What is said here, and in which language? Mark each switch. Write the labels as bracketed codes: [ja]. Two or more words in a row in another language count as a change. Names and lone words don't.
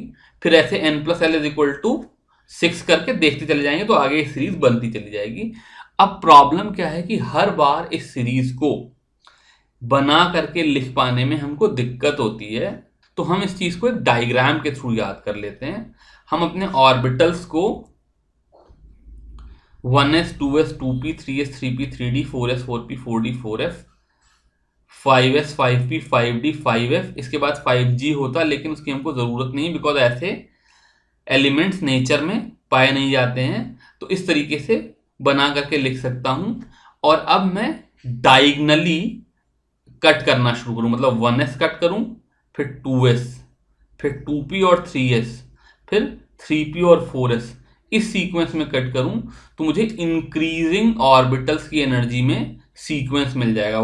[hi] फिर ऐसे n+l = 6 करके देखते चले जाएंगे तो आगे सीरीज बनती चली जाएगी। अब प्रॉब्लम क्या है कि हर बार इस सीरीज को बना करके लिख पाने में हमको दिक्कत होती है, तो हम इस चीज को एक डायग्राम के थ्रू याद कर लेते हैं। हम अपने ऑर्बिटल्स को 1s 2s 2p 3s 3p 3d 4s 4p 4d 4f 5s 5p 5d 5f, इसके बाद 5g होता, लेकिन उसकी हमको जरूरत नहीं बिकॉज ऐसे एलिमेंट्स नेचर में पाए नहीं जाते हैं। तो इस तरीके से बना करके लिख सकता हूं। और अब मैं डायगनली कट करना शुरू करूं, मतलब 1s कट करूं, फिर 2s, फिर 2p और 3s, फिर 3p और 4s, इस सीक्वेंस में कट करूं तो मुझे [en] increasing orbitals [hi] की एनर्जी में सीक्वेंस मिल जाएगा।